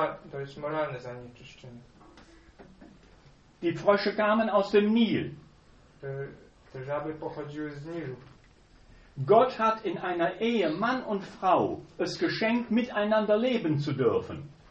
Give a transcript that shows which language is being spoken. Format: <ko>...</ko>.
<pl>To jest moralne zanieczyszczenie.</pl> <de>Die Frösche kamen aus dem Nil.</de> <pl>Te żaby pochodziły z Nilu.</pl> <de>Gott hat in einer Ehe Mann und Frau es geschenkt, miteinander leben zu dürfen.</de>